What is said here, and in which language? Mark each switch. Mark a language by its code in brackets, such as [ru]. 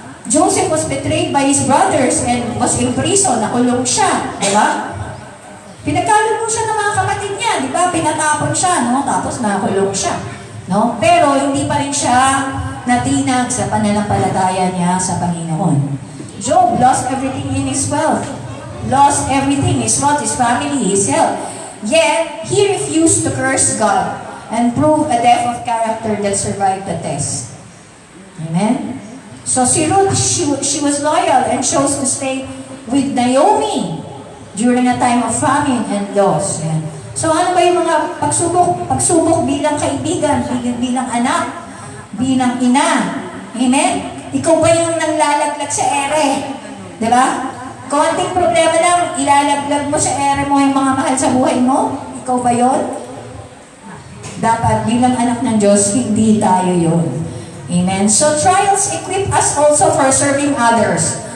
[en] Joseph was betrayed by his brothers and was in prison. [tl] Nakulong siya. Diba? Pinagkalong siya ng mga kapatid niya. Diba? Pinatapon siya. No? Tapos nakulong siya. No? Pero hindi pa rin siya natinag sa pananampalataya niya sa Panginoon. [en] Job lost everything in his wealth. Lost everything, his wealth, his family, his health. Yet, he refused to curse God and prove a depth of character that survived the test. Amen? [tl] So si Ruth, [en] she was loyal and chose to stay with Naomi during a time of famine and loss. [tl] Yan. So ano ba yung mga pagsubok? Pagsubok bilang kaibigan, bilang anak, bilang ina. Amen? Ikaw ba yung nanglalaglag sa ere? Diba? Konting problema lang, ilalaglag mo sa ere mo yung mga mahal sa buhay mo? Ikaw ba yun? Dapat bilang anak ng Diyos, hindi tayo yun. Amen? [en] So trials equip us also for serving others.